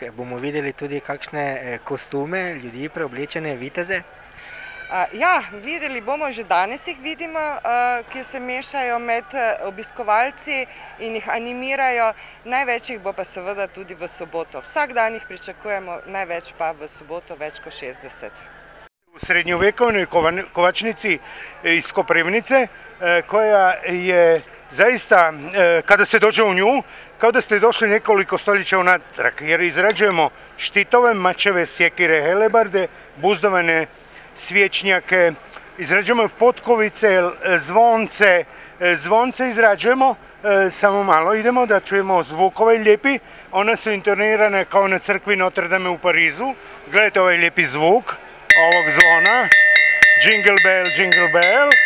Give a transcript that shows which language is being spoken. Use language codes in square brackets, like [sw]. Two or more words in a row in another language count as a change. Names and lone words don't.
[sl] Bomo videli tudi kakšne kostume, ljudi preoblečene viteze? Ja, videli bomo, že danes jih vidimo, ki se mešajo med obiskovalci in jih animirajo. Največ jih bo pa seveda tudi v soboto. Vsak dan jih pričakujemo, največ pa v soboto več kot 60. [hr] U srednjovjekovnoj kovačnici iz Koprivnice, koja je zaista, kada se dođe u nju, kao da ste došli nekoliko stoljeća unatrag, jer izrađujemo štitove, mačeve, sjekire, helebarde, buzdovane svječnjake, izrađujemo potkovice, zvonce. Zvonce izrađujemo, samo malo idemo da čujemo zvukove lijepi. One su intonirane kao na crkvi Notre Dame u Parizu. Gledajte ovaj lijepi zvuk ovog zvona. [en] Jingle bell, jingle bell.